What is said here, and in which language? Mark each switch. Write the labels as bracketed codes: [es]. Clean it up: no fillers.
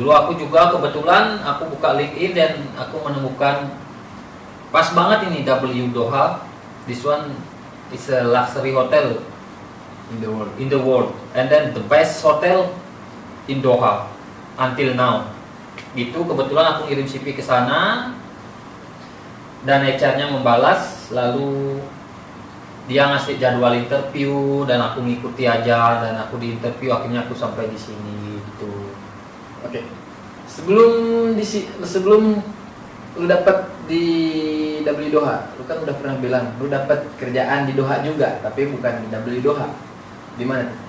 [id] Dulu aku juga kebetulan aku buka LinkedIn dan aku menemukan pas banget ini W Doha. [en] This one is a luxury hotel in the world and then the best hotel in Doha until now. [id] Gitu, kebetulan aku kirim CV ke sana dan HR-nya membalas, lalu dia ngasih jadwal interview dan aku ngikuti aja, dan aku di interview, akhirnya aku sampai di sini gitu. Oke. Sebelum lu dapat di W Doha, lu kan udah pernah bilang lu dapat kerjaan di Doha juga, tapi bukan di W Doha. Di mana?